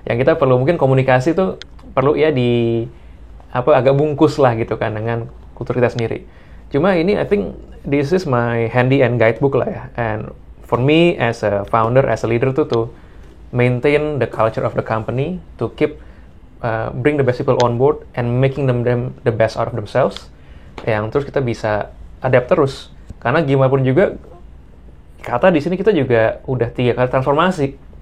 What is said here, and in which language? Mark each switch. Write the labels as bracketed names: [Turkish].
[Indonesian] Yang kita perlu mungkin komunikasi tuh perlu ya di agak bungkus lah gitu kan dengan kultur kita sendiri. Cuma ini [English] I think this is my handy and guidebook lah ya. And for me as a founder, as a leader tuh to maintain the culture of the company, to keep bring the best people on board and making them the best out of themselves. [Indonesian] Yang terus kita bisa adapt terus. Karena gimana pun juga kata di sini kita juga udah 3 kali transformasi.